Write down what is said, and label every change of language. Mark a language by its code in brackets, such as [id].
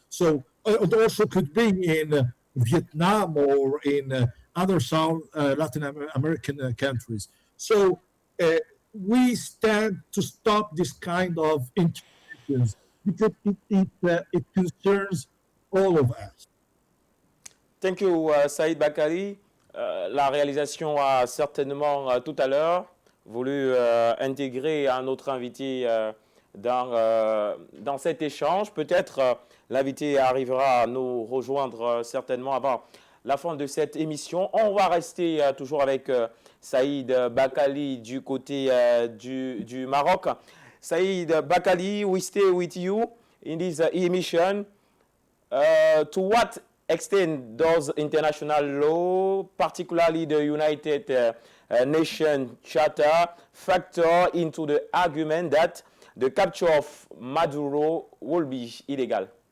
[en] So it also could be in Vietnam or in other South Latin American countries. So we stand to stop this kind of interventions because it concerns all of us. Thank you, Saïd Bakari. [fr] La réalisation a certainement tout à l'heure voulu intégrer un autre invité dans cet échange. Peut-être l'invité arrivera à nous rejoindre certainement avant la fin de cette émission. On va rester toujours avec Saïd Bakali du côté du Maroc. [en] Saïd Bakali, we stay with you in this emission. To what extent does international law, particularly the United Nations Charter, factor into the argument that the capture of Maduro will be illegal?